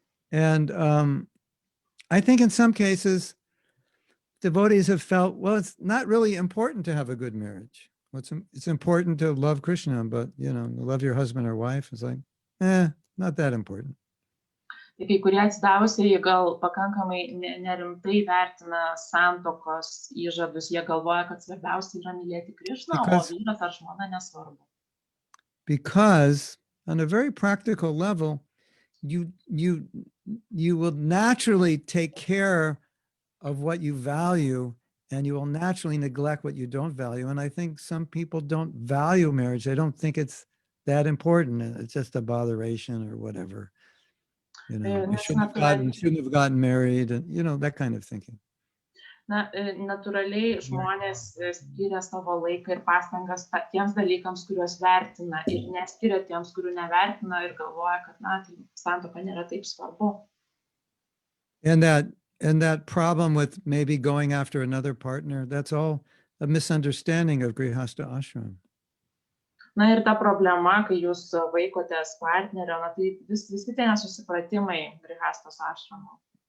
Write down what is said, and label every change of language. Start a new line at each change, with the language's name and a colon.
English: And I think in some cases, devotees have felt, well, it's not really important to have a good marriage. It's important to love Krishna, but love your husband or wife is like, not that important.
Lithuanian: Tai kai kurie atsidavusieji gal pakankamai nerimtai vertina santuokos įžadus, jie galvoja, kad svarbiausia yra mylėti Krišną, o vyras ar žmona nesvarbu.
English: Because on a very practical level, you will naturally take care of what you value, and you will naturally neglect what you don't value. And I think some people don't value marriage. They don't think it's that important. It's just a botheration or whatever. You shouldn't have gotten married, and that kind of thinking.
Lithuanian: Na, natūraliai žmonės skiria savo laiką ir pastangas tiems dalykams, kuriuos vertina, ir neskiria tiems, kurių nevertina, ir galvoja, kad santuoka nėra taip svarbu.
English: And that problem with maybe going after another partner, that's all a misunderstanding of Grihastha ashram.
Lithuanian: Na ir ta problema, kai jūs vaikotės partnerio, tai visi tie nesusipratimai Grihasthos ashramo.